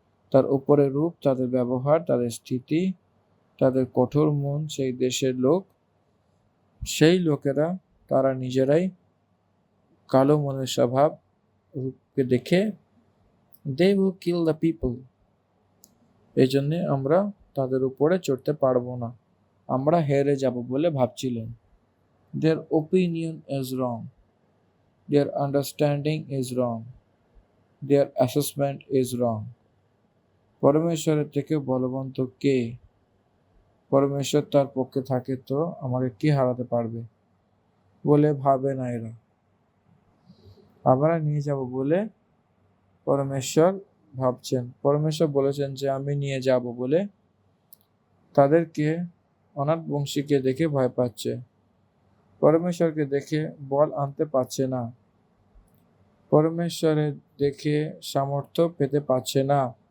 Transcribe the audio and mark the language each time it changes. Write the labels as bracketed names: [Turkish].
[Bangla] তার উপরে রূপ, তাদের ব্যবহার, তাদের স্থিতি, তাদের কঠোর মন, সেই দেশের লোক, সেই লোকেরা তারা নিজেরাই কালো মনের স্বভাব রূপকে দেখে [English] they will kill the people। [Bangla] এই জন্যে আমরা তাদের উপরে চড়তে পারবো না, আমরা হেরে যাব বলে ভাবছিলেন। [English] their opinion is wrong, their understanding is wrong, their assessment is wrong। [Bangla] পরমেশ্বরের থেকে বলবন্ত কে? পরমেশ্বর তার পক্ষে থাকে তো আমাকে কে হারাতে পারবে বলে ভাবে না এরা। আমরা নিয়ে যাব বলে পরমেশ্বর ভাবছেন, পরমেশ্বর বলেছেন যে আমি নিয়ে যাব বলে তাদেরকে অনাথ বংশীকে দেখে ভয় পাচ্ছে, পরমেশ্বরকে দেখে বল আনতে পারছে না, পরমেশ্বরের দেখে সামর্থ্য পেতে পারছে না।